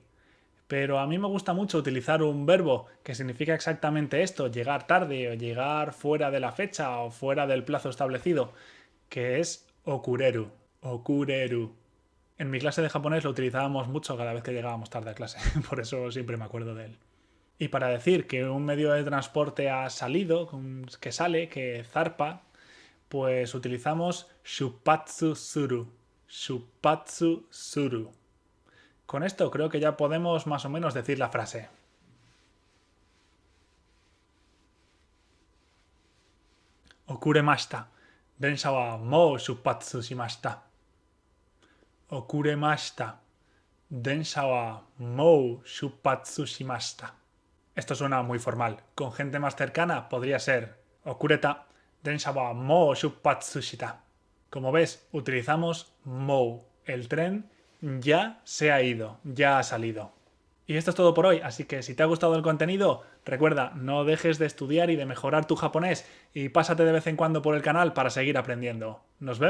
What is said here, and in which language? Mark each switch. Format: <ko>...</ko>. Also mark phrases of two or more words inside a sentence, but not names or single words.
<es>Pero a mí me gusta mucho utilizar un verbo que significa exactamente esto, llegar tarde o llegar fuera de la fecha o fuera del plazo establecido, que es okureru. Okureru. En mi clase de japonés lo utilizábamos mucho cada vez que llegábamos tarde a clase, por eso siempre me acuerdo de él. Y para decir que un medio de transporte ha salido, que sale, que zarpa, pues utilizamos</es> <ja>出発する. 出発する.</ja> <es>Con esto creo que ya podemos más o menos decir la frase.</es> <ja>Okuremashita. 電車はもう出発しました. Okuremashita. 電車はもう出発しました.</ja> <es>Esto suena muy formal. Con gente más cercana podría ser okureta.</es> <ja>電車はもう出発した.</ja> <es>Como ves, utilizamos mou. El tren ya se ha ido, ya ha salido. Y esto es todo por hoy, así que si te ha gustado el contenido, recuerda, no dejes de estudiar y de mejorar tu japonés y pásate de vez en cuando por el canal para seguir aprendiendo.</es>